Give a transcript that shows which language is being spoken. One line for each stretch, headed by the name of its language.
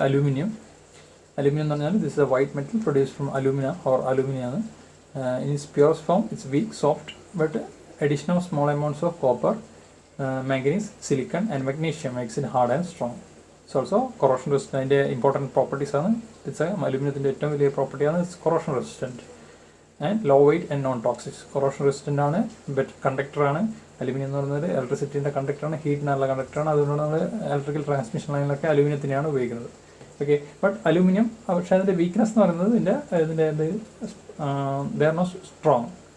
English: aluminium
Malayalam: എന്ന് പറഞ്ഞാൽ
English: This is a white metal produced from അലൂമിനിയാണ്. In its purest form it's weak, soft, but addition of small amounts of copper, manganese, silicon and magnesium makes it hard and strong. It's also corrosion resistant.
Malayalam: അതിൻ്റെ important പ്രോപ്പർട്ടീസാണ്. It's അലുമിനിയത്തിൻ്റെ ഏറ്റവും വലിയ പ്രോപ്പർട്ടിയാണ്
English: Corrosion resistant and low weight and non toxic.
Malayalam: Corrosion resistant ആണ്, better കണ്ടക്ടറാണ്. Aluminium എന്ന് പറയുന്നത് ഇലക്ട്രിസിറ്റീൻ്റെ കണ്ടക്ടറാണ്, ഹീറ്റിനുള്ള കണ്ടക്ടറാണ്. അതുകൊണ്ട് നമ്മൾ electrical transmission ലൈനിലൊക്കെ അലുമിനിയത്തിനെയാണ് ഉപയോഗിക്കുന്നത്. ഓക്കെ, ബട്ട് അലുമിനിയം പക്ഷേ അതിൻ്റെ വീക്ക്നെസ് എന്ന് പറയുന്നത് ഇതിൻ്റെ
English: They are not strong.